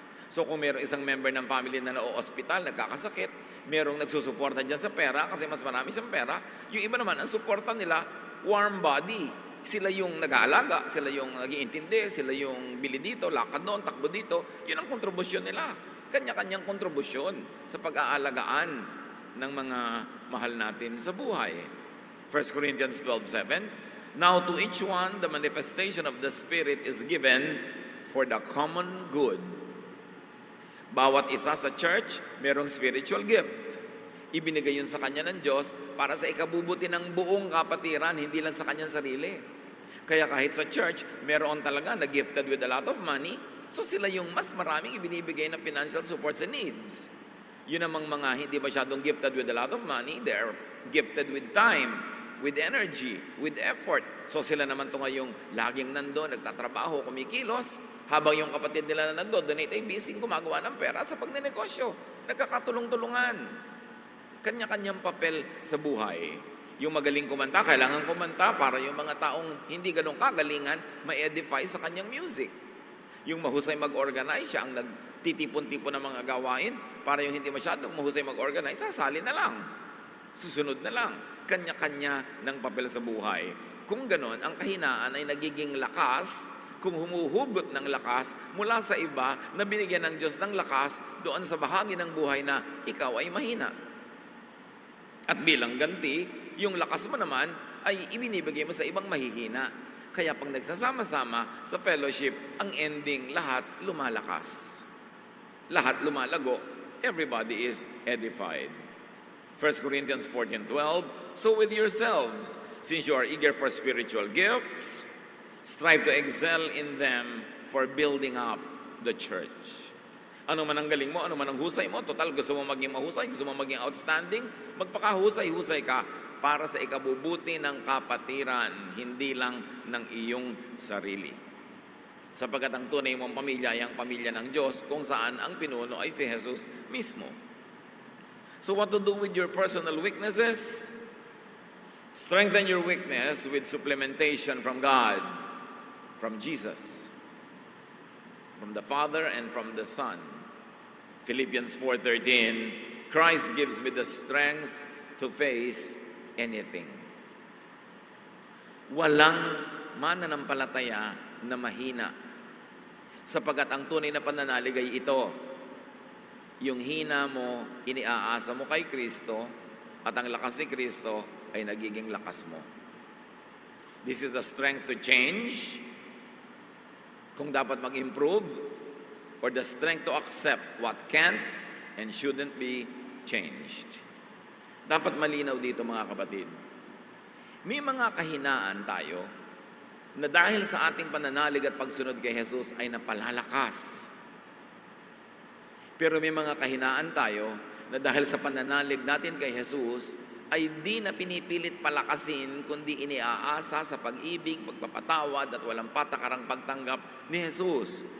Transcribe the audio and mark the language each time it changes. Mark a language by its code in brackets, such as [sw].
[tl] So kung mayroong isang member ng family na na-ospital, nagkakasakit, mayroong nagsusuporta dyan sa pera kasi mas marami siyang pera, yung iba naman, ang suporta nila, warm body. Sila yung nag-aalaga, sila yung nag-iintindi, sila yung bili dito, lakad doon, takbo dito. Yun ang kontribusyon nila. Kanya-kanyang kontribusyon sa pag-aalagaan ng mga mahal natin sa buhay. [en] 1 Corinthians 12:7, now to each one the manifestation of the Spirit is given for the common good. [tl] Bawat isa sa church, merong spiritual gift. Ibinigay yun sa kanya ng Diyos para sa ikabubuti ng buong kapatiran, hindi lang sa kanyang sarili. Kaya kahit sa church, meron talaga na [en] gifted with a lot of money, [tl] so sila yung mas maraming ibinibigay na [en] financial support [tl] sa needs. Yun namang mga hindi masyadong [en] gifted with a lot of money, they're gifted with time, with energy, with effort. [tl] So sila naman ito ngayong laging nandun, nagtatrabaho, kumikilos, habang yung kapatid nila na nagdo-donate ay busy gumagawa ng pera sa pagnenegosyo. Nagkakatulong-tulungan. Kanya-kanyang papel sa buhay. Yung magaling kumanta, kailangan kumanta para yung mga taong hindi ganun kagalingan, ma-edify sa kanyang music. Yung mahusay mag-organize, siya ang nagtitipon-tipon ng mga gawain, para yung hindi masyadong mahusay mag-organize, sasali na lang. Susunod na lang. Kanya-kanya ng papel sa buhay. Kung ganun, ang kahinaan ay nagiging lakas kung humuhugot ng lakas mula sa iba na binigyan ng Diyos ng lakas doon sa bahagi ng buhay na ikaw ay mahina. At bilang ganti, yung lakas mo naman ay ibinibigay mo sa ibang mahihina. Kaya pag nagsasama-sama sa fellowship, ang ending, lahat lumalakas. Lahat lumalago. [en] Everybody is edified. 1 Corinthians 14:12, so with yourselves, since you are eager for spiritual gifts, strive to excel in them for building up the church. [tl] Ano man ang galing mo, ano man ang husay mo, total gusto mo maging mahusay, gusto mo maging outstanding, magpakahusay-husay ka para sa ikabubuti ng kapatiran, hindi lang ng iyong sarili. Sapagkat ang tunay mong pamilya ay ang pamilya ng Diyos kung saan ang pinuno ay si Jesus mismo. [en] So what to do with your personal weaknesses? Strengthen your weakness with supplementation from God, from Jesus, from the Father and from the Son. Philippians 4:13, Christ gives me the strength to face anything. [tl] Walang mananampalataya na mahina. Sapagkat ang tunay na pananalig ay ito, yung hina mo, iniaasa mo kay Kristo, at ang lakas ni Kristo ay nagiging lakas mo. [en] This is the strength to change, [tl] kung dapat mag-improve, [en] or the strength to accept what can't and shouldn't be changed. [tl] Dapat malinaw dito mga kapatid. May mga kahinaan tayo na dahil sa ating pananalig at pagsunod kay Jesus ay napalalakas. Pero may mga kahinaan tayo na dahil sa pananalig natin kay Jesus ay di na pinipilit palakasin kundi iniaasa sa pag-ibig, pagpapatawad at walang patakarang pagtanggap ni Jesus.